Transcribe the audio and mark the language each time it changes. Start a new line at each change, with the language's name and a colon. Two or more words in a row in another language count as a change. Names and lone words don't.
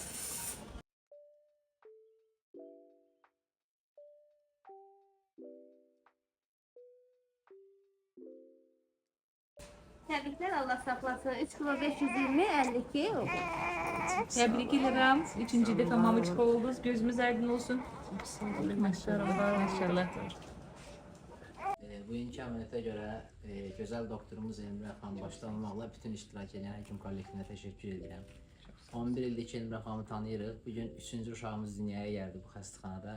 Turkish: Tebrikler, Allah saklasın. 3 kilo 520, 52 oldu. Tebrik ederim. Üçüncü defa mamaçka oldunuz.
Azerbaijani: Gözümüz aydın olsun. Maşallah, maşallah. Bugünkü əməliyyata görə gözəl doktorumuz Elmirə xanım başda olmaqla bütün iştirak edən həkim kollektivinə təşəkkür edirəm. 11 ildir ki, Elmirə xanımı tanıyırıq. Bugün 3-cü uşağımız dünyaya gəldi bu xəstəxanada.